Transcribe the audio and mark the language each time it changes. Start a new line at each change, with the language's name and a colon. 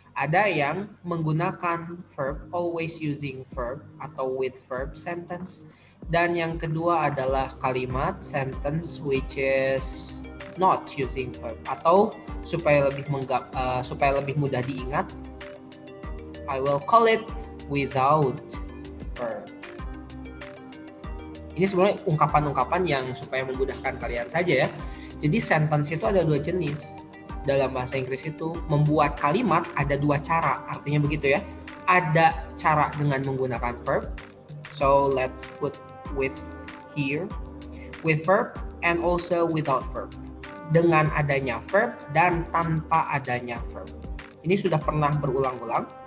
Indonesian: Ada yang menggunakan
English: verb, always using verb atau with verb sentence,
Indonesian: dan yang kedua adalah kalimat
English: sentence which is not using verb,
Indonesian: atau supaya lebih mudah diingat,
English: I will call it without verb.
Indonesian: Ini sebenarnya ungkapan-ungkapan yang supaya memudahkan kalian saja ya. Jadi sentence itu ada dua jenis. Dalam bahasa Inggris itu membuat kalimat ada dua cara, artinya begitu ya. Ada cara dengan menggunakan verb.
English: So let's put with here, with verb and also without verb.
Indonesian: Dengan adanya verb dan tanpa adanya verb. Ini sudah pernah berulang-ulang.